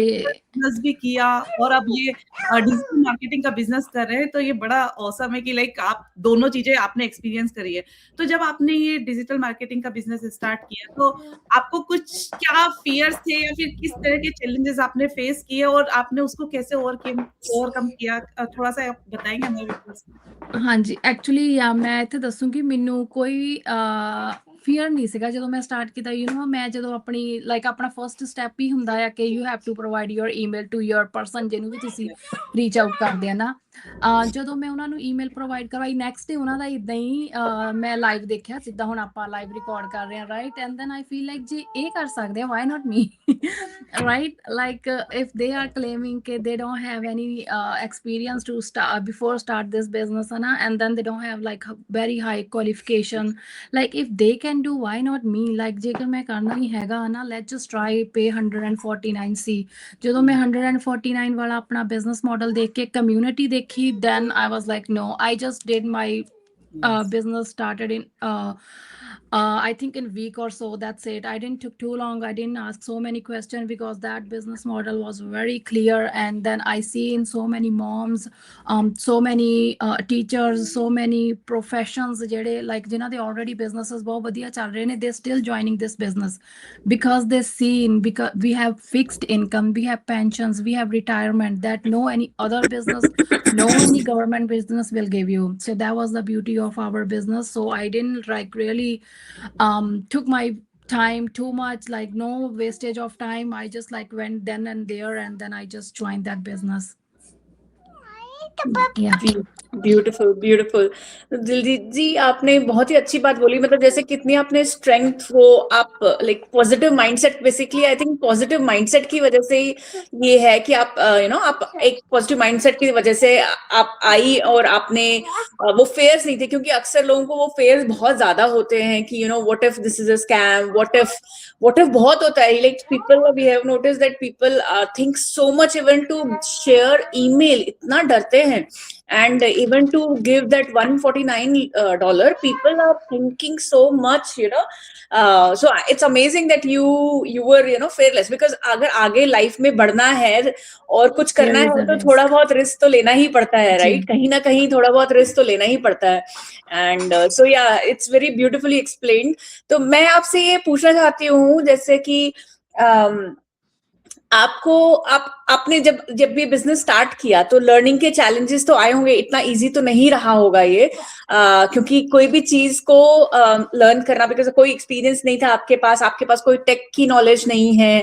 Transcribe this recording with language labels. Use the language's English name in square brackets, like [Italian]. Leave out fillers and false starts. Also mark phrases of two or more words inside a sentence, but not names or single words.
[Hindi] बिजनेस भी किया और अब ये [English] digital marketing [Hindi] का बिजनेस कर रहे हैं, तो ये बड़ा ऑसम है कि लाइक आप दोनों चीजें आपने एक्सपीरियंस करी है। तो जब आपने ये [English] digital marketing [Hindi] का बिजनेस स्टार्ट किया, तो आपको कुछ क्या फियर्स थे या फिर किस तरह के चैलेंजेस आपने फेस किए और आपने उसको कैसे ओवरकम किया? थोड़ा सा आप बताएंगे हमें व्यूअर्स को? [Punjabi] ਹਾਂਜੀ, ਐਕਚੁਅਲੀ ਯਾ ਮੈਂ ਇੱਥੇ ਦੱਸੂੰਗੀ, ਮੈਨੂੰ ਕੋਈ ਫੀਅਰ ਨਹੀਂ ਸੀਗਾ ਜਦੋਂ ਮੈਂ ਸਟਾਰਟ ਕੀਤਾ। [English] you know, [Punjabi] ਮੈਂ ਜਦੋਂ ਆਪਣੀ ਲਾਈਕ ਆਪਣਾ [English] first step [Punjabi] ਹੀ ਹੁੰਦਾ ਆ ਕਿ [English] you have to provide your email to your person, [Punjabi] ਜਿਹਨੂੰ ਵੀ ਤੁਸੀਂ [English] reach out [Punjabi] ਕਰਦੇ ਆ ਨਾ। ਜਦੋਂ ਮੈਂ ਉਹਨਾਂ ਨੂੰ ਈਮੇਲ ਪ੍ਰੋਵਾਈਡ ਕਰਵਾਈ, [English] next day [Punjabi] ਉਹਨਾਂ ਦਾ ਇੱਦਾਂ ਹੀ ਮੈਂ ਲਾਈਵ ਦੇਖਿਆ, ਜਿੱਦਾਂ ਹੁਣ ਆਪਾਂ [English] live record [Punjabi] ਕਰ ਰਹੇ ਹਾਂ, ਰਾਈਟ। [English] And then I feel like [Punjabi] ਜੇ ਇਹ ਕਰ ਸਕਦੇ ਆ, [English] why not me, right. like if they are claiming ਕਿ they don't have any experience to start this business, and then they don't have like a very high qualification, like if they can do, why not me? [Punjabi] like ਜੇਕਰ ਮੈਂ ਕਰਨਾ ਹੀ ਹੈਗਾ ਨਾ, [English] let's just try, pay 149C। [Punjabi] ਜਦੋਂ ਮੈਂ 149 ਵਾਲਾ ਆਪਣਾ ਬਿਜ਼ਨਸ ਮਾਡਲ ਦੇਖ ਕੇ ਕਮਿਊਨਿਟੀ ਦੇਖੀ, [English] then I was like no, I just did my business started in I think in week or so, that's it. I didn't took too long. I didn't ask so many questions because that business model was very clear. And then I see in so many moms, so many teachers, so many professions, [Punjabi] ਜਿਹੜੇ like ਜਿਨ੍ਹਾਂ ਦੇ already businesses ਬਹੁਤ ਵਧੀਆ ਚੱਲ ਰਹੇ ਨੇ, [English] they're still joining this business because they seen, because we have fixed income, we have pensions, we have retirement that no any other business, no any government business will give you. So that was the beauty of our business. So I didn't like really took my time too much, like no wastage of time. I just like went then and there, and then I just joined that business. Yeah. beautiful beautiful. [Hindi] दिलजीत जी, आपने बहुत ही अच्छी बात बोली, मतलब जैसे कितनी आपने स्ट्रेंथ वो आप [English] like positive mindset, basically I think positive mindset [Hindi] की वजह से ही ये है कि आप आप एक [English] positive mindset [Hindi] की वजह से आप आई और आपने वो फेयर्स नहीं थे, क्योंकि अक्सर लोगों को वो फेयर्स बहुत ज्यादा होते हैं कि [English] what if this is a scam, what if [Hindi] बहुत होता है, [English] like people, we have notice that people think so much, even to share email [Hindi] इतना डरते हैं, [English] and even to give that $149, people are thinking so much, so it's amazing that you were fearless, because [Hindi] अगर आगे लाइफ में बढ़ना है और कुछ करना है तो थोड़ा बहुत रिस्क तो लेना ही पड़ता है, [English] राइट? [Hindi] कहीं ना कहीं थोड़ा बहुत रिस्क तो लेना ही पड़ता है, [English] and so ya it's very beautifully explained. [Hindi] तो मैं आपसे ये पूछना चाहती हूँ, जैसे कि आपने जब भी [English] business start [Hindi] किया तो लर्निंग के चैलेंजेस तो आए होंगे, इतना इजी तो नहीं रहा होगा ये, क्योंकि कोई भी चीज को लर्न करना, बिकॉज कोई एक्सपीरियंस नहीं था आपके पास कोई टेक की नॉलेज नहीं है।